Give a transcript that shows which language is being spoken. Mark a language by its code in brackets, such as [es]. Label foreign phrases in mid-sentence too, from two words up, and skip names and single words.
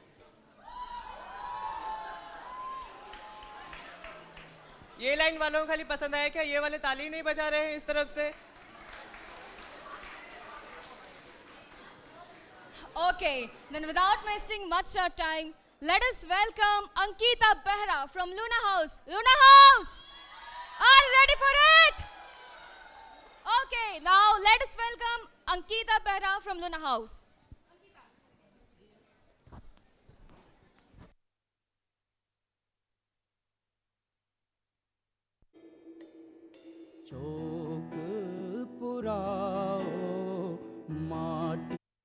[hi] ये लाइन वालों को खाली पसंद आया क्या? ये वाले ताली नहीं बजा रहे हैं इस तरफ से? [en] Okay, then without wasting much our time, let us welcome Ankita Behra from Luna House. Luna House! Are you ready for it? Okay, now let us welcome Ankita Behra from Luna House. [hi] चौक पुराओ माटी